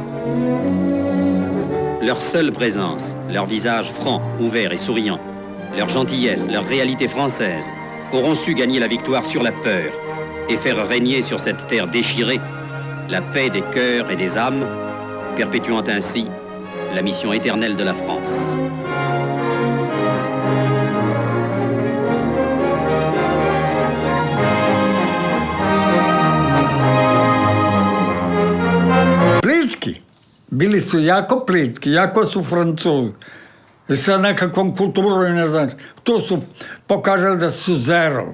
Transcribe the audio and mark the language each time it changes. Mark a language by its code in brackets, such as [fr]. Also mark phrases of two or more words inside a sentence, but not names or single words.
[fr] Leur seule présence, leur visage franc, ouvert et souriant, leur gentillesse, leur réalité française auront su gagner la victoire sur la peur et faire régner sur cette terre déchirée la paix des cœurs et des âmes, perpétuant ainsi la mission éternelle de la France. [sr] Plitki. Bili su jako plitki, jako su Francuzi. I sa nekakvom kulturom, ne znam, tu su pokazali da su zero.